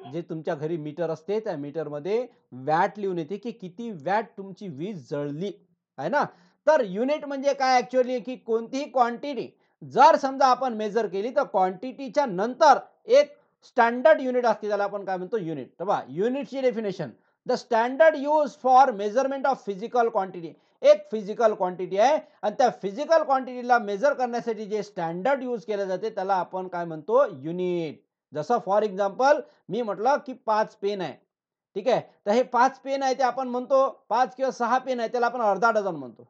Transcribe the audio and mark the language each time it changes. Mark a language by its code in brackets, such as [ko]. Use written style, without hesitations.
[mr] जे तुमच्या घरी मीटर असते, त्या मीटरमध्ये वॅट लिहून येते, की किती वॅट तुमची वीज जळली. आहे ना? तर युनिट म्हणजे काय ॲक्चुअली, की कोणतीही क्वांटिटी जर समजा आपण मेजर केली, तर क्वांटिटीच्या नंतर एक स्टँडर्ड युनिट असते. त्याला आपण काय म्हणतो? युनिट. तर पहा युनिटची definition. [en] The standard use for measurement of physical quantity. [mr] एक फिजिकल क्वांटिटी आहे आणि त्या फिजिकल क्वांटिटीला मेजर करण्यासाठी जे स्टँडर्ड यूज केले जाते, त्याला आपण काय म्हणतो? युनिट. जसं फॉर एक्झाम्पल मी म्हटलं, की 5 पेन आहे. ठीक आहे. तर हे 5 पेन आहे ते आपण म्हणतो 5 किंवा 6 पेन आहे त्याला आपण अर्धा डझन म्हणतो.